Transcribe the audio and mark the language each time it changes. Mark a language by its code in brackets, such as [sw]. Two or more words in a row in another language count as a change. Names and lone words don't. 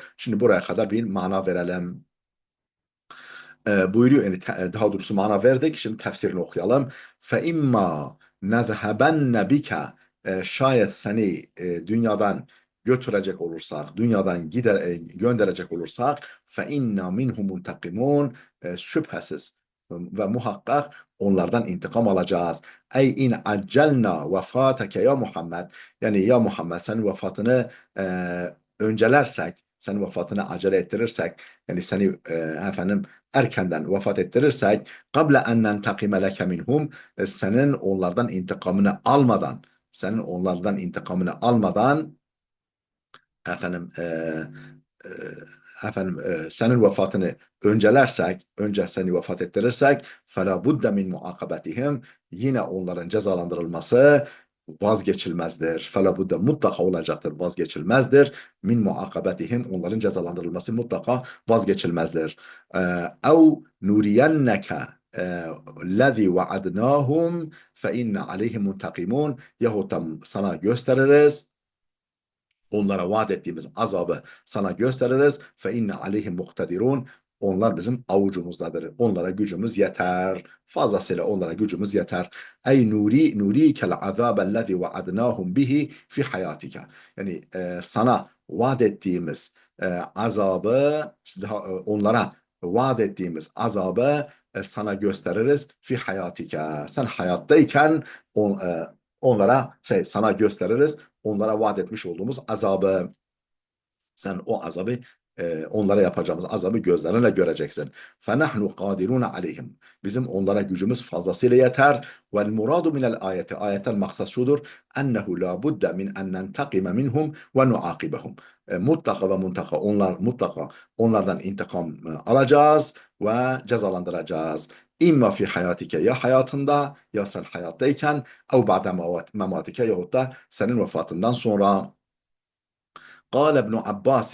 [tr] Şimdi buraya kadar bir mana verelim. Buyuruyor, yani daha doğrusu mana verdik. Şimdi tefsirini okuyalım. [ar] فإما نذهبن بك. [tr] Şayet seni dünyadan götürecek olursak, dünyadan gönderecek olursak [ar] فَاِنَّا مِنْهُ مُنْتَقِمُونَ [tr] şüphesiz ve muhakkak onlardan intikam alacağız. [ar] أي إن عجلنا وفاتك يا محمد. [tr] Yani ya Muhammed senin vefatını öncelersek, senin vefatını acele ettirirsek, yani seni efendim erkenden vefat ettirirsek, [ar] قَبْلَ اَنْ نَنْتَقِمَ لَكَ مِنْهُمْ [tr] senin onlardan intikamını almadan, senin onlardan intikamını almadan efendim e, senin vefatını önce seni vefat ettirirsek [ar] فَلَا بُدَّ مِنْ مُعَاقَبَتِهِمْ [tr] yine onların cezalandırılması vazgeçilmezdir. [ar] فَلَا بُدَّ [tr] mutlaka olacaktır, vazgeçilmezdir. [ar] من معاقبتهم [tr] onların cezalandırılması mutlaka vazgeçilmezdir. [ar] اَوْ نُرِيَنَّكَ الَّذِي وَعَدْنَاهُمْ فَاِنَّ عَلَيْهِمْ مُنْتَقِمُونَ [tr] yahut da sana gösteririz, onlara vaat ettiğimiz azabı sana gösteririz. [ar] فإن عليهم مقتدرون. [tr] Onlar bizim avucumuzdadır. Onlara gücümüz yeter. Fazlasıyla onlara gücümüz yeter. [ar] أو نرينك العذاب الذي وعدناهم به في حياتك. [tr] Yani sana vaat ettiğimiz azabı, onlara vaat ettiğimiz azabı sana gösteririz [ar] في حياتك. [tr] Sen hayattayken onlara sana gösteririz. Onlara vaat etmiş olduğumuz azabı. Sen o azabı onlara yapacağımız azabı gözlerinle göreceksin. [ar] فَنَحْنُ قَادِرُونَ عَلَيْهِمْ [tr] bizim onlara gücümüz fazlasıyla yeter. [ar] وَالْمُرَادُ مِنَ الْآيَةِ [tr] ayetten maksat şudur. [ar] اَنَّهُ لَا بُدَّ مِنْ اَنْ نَنْتَقِمَ مِنْهُمْ وَنُعَاقِبَهُمْ [tr] mutlaka ve mutlaka mutlaka onlardan intikam alacağız ve cezalandıracağız. [ar] إما في حياتك [tr] ya hayatında ya sen hayattayken [ar] أو بعد مماتك [tr] yahut da senin vefatından sonra. [ar] قال ابن عباس.